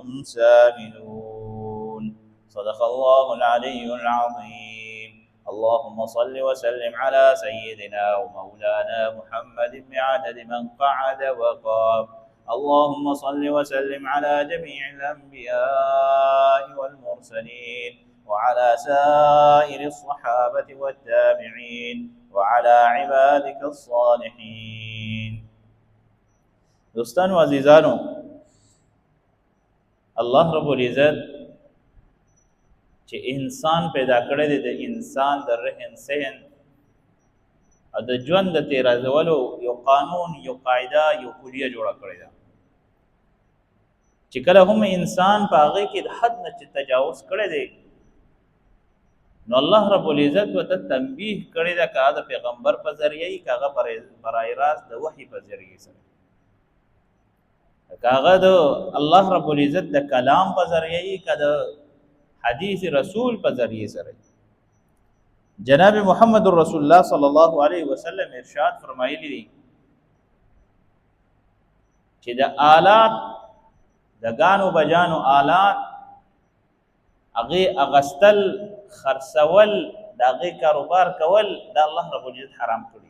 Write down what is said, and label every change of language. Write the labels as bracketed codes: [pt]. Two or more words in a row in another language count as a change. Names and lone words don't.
[ar] سامدون صدق الله العلي العظيم اللهم صل وسلم على سيدنا ومولانا محمد بعدد من قعد وقام اللهم صل وسلم على جميع الأنبياء والمرسلين وعلى سائر الصحابة والتابعين وعلى عبادك الصالحين. [ps] دوستان و عزیزانو، الله رب العزت چې انسان پیدا کړی دی د انسان د رهن سهن او د ژوند د تیرولو یو قانون، یو قاعده، یو کلیه جوړه کړې ده چې کله هم انسان په هغې کې د حد نه چې تجاوز کړی دی نو الله رب العزت ورته تنبیه کړې ده، که هغه د پیغمبر په ذریعه وي، که هغه برای راست د وحي په ذریعه سره، که هغه د الله رب العزت د کلام په ذریعه وي، که د حدیث رسول په ذریعه سره. جناب محمد رسول الله صلی الله علیه وسلم ارشاد فرمایلی دي چې د آلات، د غانو بجانو آلات، هغه اغستل، خرڅول، د هغه کاروبار کول د الله رب العزت حرام کړی.